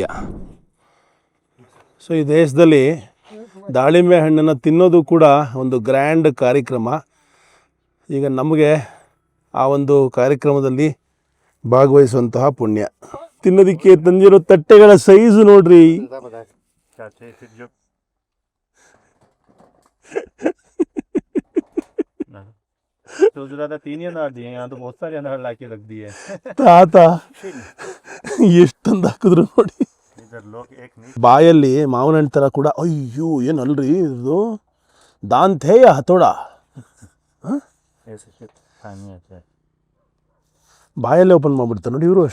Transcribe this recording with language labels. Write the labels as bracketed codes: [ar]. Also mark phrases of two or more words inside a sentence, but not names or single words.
[kn] ಸೊ ಈ ದೇಶದಲ್ಲಿ ದಾಳಿಂಬೆ ಹಣ್ಣನ್ನು ತಿನ್ನೋದು ಕೂಡ ಒಂದು ಗ್ರ್ಯಾಂಡ್ ಕಾರ್ಯಕ್ರಮ. ಈಗ ನಮಗೆ ಆ ಒಂದು ಕಾರ್ಯಕ್ರಮದಲ್ಲಿ ಭಾಗವಹಿಸುವಂತಹ ಪುಣ್ಯ. ತಿನ್ನೋದಕ್ಕೆ ತಂದಿರೋ ತಟ್ಟೆಗಳ ಸೈಜು ನೋಡ್ರಿ. [hi] तीन ही अनार दिए, यहाँ तो बहुत सारे अनार लाके रख दिए. [kn] ತಾತ ಎಷ್ಟೊಂದು ಹಾಕಿದ್ರು ನೋಡಿ. ಬಾಯಲ್ಲಿ ಮಾವಿನ ಹಣ್ಣು ಥರ ಕೂಡ. ಅಯ್ಯೋ ಏನಲ್ರಿ ಇದು, ದಾಂತೆ ಹತೋಡ. ಬಾಯಲ್ಲೇ ಓಪನ್ ಮಾಡಿಬಿಡ್ತಾರೆ ನೋಡಿ ಇವರು.